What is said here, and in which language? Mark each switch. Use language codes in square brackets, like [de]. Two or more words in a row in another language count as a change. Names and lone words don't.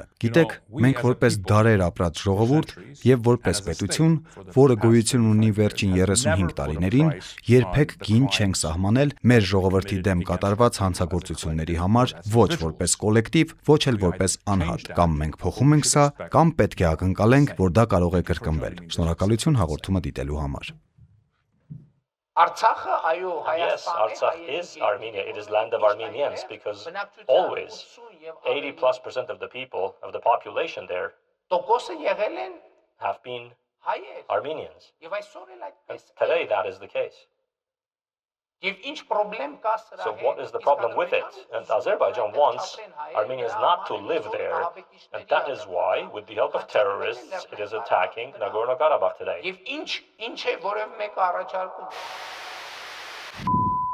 [hy] գիտեք, մենք որպես դարեր ապրած ժողովուրդ եւ որպես պետություն, որը գոյություն ունի վերջին 35 տարիներին, երբեք գին չենք սահմանել մեր ժողովրդի դեմ կատարված հանցագործությունների համար, ոչ որպես կոլեկտիվ, ոչ էլ որպես անհատ։ Կամ մենք փոխում ենք սա, կամ պետք է ակնկալենք, որ դա կարող է կրկնվել։ Շնորհակալություն հաղորդումը դիտելու համար։ Արցախը այո [en] Yes, Artsakh is Armenia. It is land of Armenians because always 80+% of the people, of the population there, [hy] տոկոսը եղել են [en] have been [hy] հայեր [en] Armenians. [hy] եւ այսօր էլ [en] And [hy] այդպես [en] today that is the case. [hy] եւ ինչ խնդրեմ կա սրա [en] So what is the problem with it? And Azerbaijan wants Armenians not to live there. And that is why, with the help of terrorists, it is attacking Nagorno-Karabakh today. [hy] եւ ինչ է որևէ մեկը առաջարկում